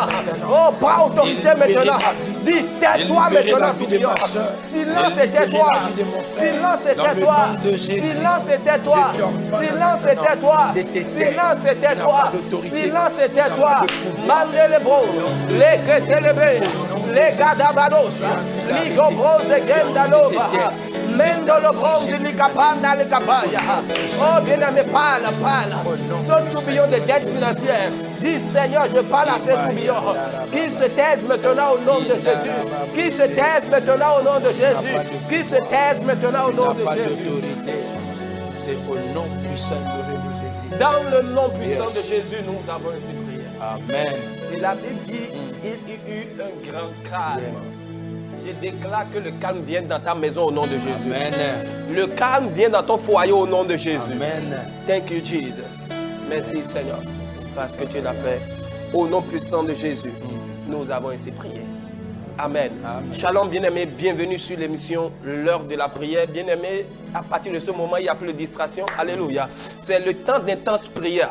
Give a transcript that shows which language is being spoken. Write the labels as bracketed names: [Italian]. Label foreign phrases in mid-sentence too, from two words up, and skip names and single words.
[French] Oh, prends autorité maintenant. Dis, tais-toi maintenant, tourbillon. Silence et tais-toi. Silence et tais-toi. Silence et tais-toi. Silence et tais-toi. Silence et tais-toi. Silence et tais-toi. Mandez les bros. Les crétés les bés. Les Gadabadosa, Ligobrose Gendanova, Mendolo Bondi Likapanda Likapaya. Oh bien-aimé, parle. Ce tourbillon de dettes financières. Dis Seigneur, je parle à ces tourbillons. Qui se taisent maintenant au nom de Jésus. Qui se taisent maintenant au nom de Jésus. Qui se taisent maintenant au nom de Jésus. C'est au nom puissant de Jésus. Dans le nom puissant de Jésus, nous avons ainsi prié. Amen. Et la Bible dit, il y eut un grand calme. Je déclare que le calme vienne dans ta maison au nom de Jésus. Amen. Le calme vient dans ton foyer au nom de Jésus. Amen. [English] Thank you, Jesus. [French] Merci, Seigneur, parce que tu l'as fait. Au nom puissant de Jésus, nous avons ainsi prié. Amen. Amen. Shalom, bien-aimés, bienvenue sur l'émission L'heure de la prière. Bien-aimés, à partir de ce moment, il n'y a plus de distraction. Alléluia. C'est le temps d'intense prière.